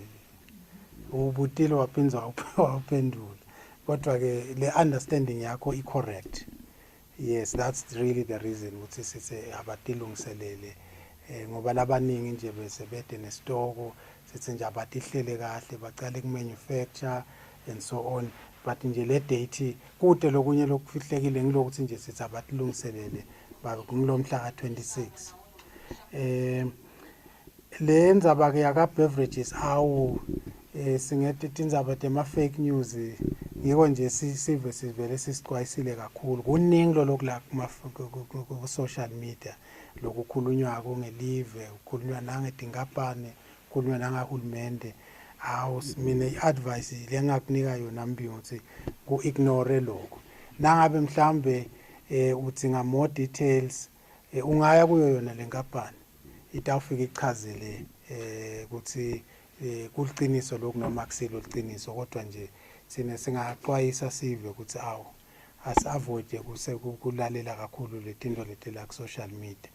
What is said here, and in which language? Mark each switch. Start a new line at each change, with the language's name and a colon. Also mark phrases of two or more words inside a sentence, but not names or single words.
Swati: Ubutile waphinza waphendula. Kodwa ke le understanding yakho i correct.
English: Yes, that's really the reason
Swati: ukuthi sithi abatilungiselele ngoba labaningi nje bese bede nesitoko sithi nje abatihlele kahle baqale ku
English: manufacture and so on.
Swati: But nje le date kude lokunye lokufihlekile ngilokuthi nje sithi abatilungiselele ngilomhla ka 26. Lenza bake yaka beverages awu singethe tindzaba tema
English: fake news
Swati: ngiko nje sivele sisixwayisile kakhulu kuningi lokula ku
English: social media
Swati: lokukhulunywa ngelive ukukhulunywa nangetinkampani ukukhulunywa nangahulumende. Awu mina iadvice lengakunika yona Mbingo ukuthi ku ignore lokho nangabe mhlambe udzinga
English: more details
Swati: ungaya kuyo yona lenkampani itawufika ichazele ukuthi kuliqiniso lokho noma akusilo liqiniso kodwa nje sine singaxwayisa sive ukuthi awu asi-avoid kulalela kakhulu letinto letela ku
English: social media.